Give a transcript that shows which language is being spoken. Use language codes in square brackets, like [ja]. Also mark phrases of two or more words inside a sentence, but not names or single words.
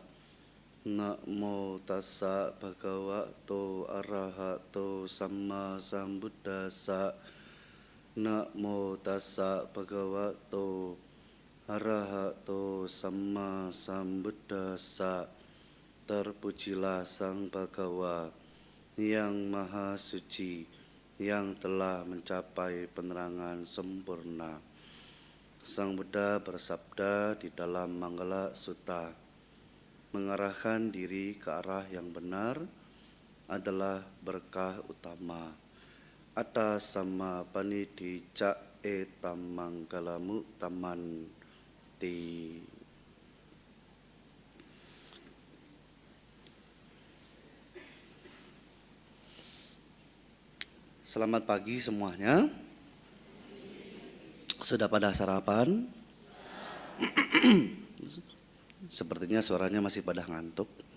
[pi] Namo tassa bhagavato arahato samma sambuddhassa. Namo tassa bhagavato arahato samma sambuddhassa. [id] Terpujilah Sang Bhagawa yang Maha Suci, yang telah mencapai penerangan sempurna. Sang Buddha bersabda di dalam Manggala Sutta, mengarahkan diri ke arah yang benar adalah berkah utama. [pi] Atas sama panidi ca etam manggalamu tamanti. [id] Selamat pagi semuanya. Sudah pada sarapan? Sepertinya suaranya masih pada ngantuk.